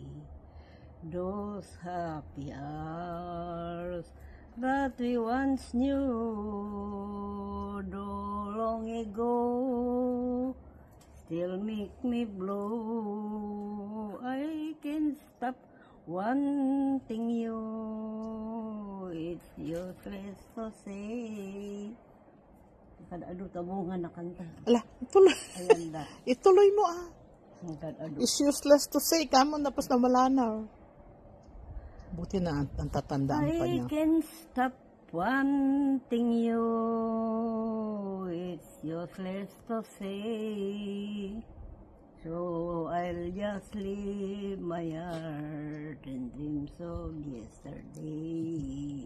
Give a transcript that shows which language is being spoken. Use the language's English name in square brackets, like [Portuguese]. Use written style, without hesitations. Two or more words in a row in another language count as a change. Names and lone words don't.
[English] Those happy hours that we once knew, though long ago, still make me blue. I can stop wanting you. It's useless to say. [Filipino] Kadado tabungan na kanta. Ala, ituloy. Ayan da. Ituloy mo ah. Kadado. [English] It's useless to say. [Filipino] Kamo tapos na wala na. Buti na ang tatandaan pa niya. [English] I can stop wanting you. It's useless to say. So I'll just leave my heart and dreams of yesterday.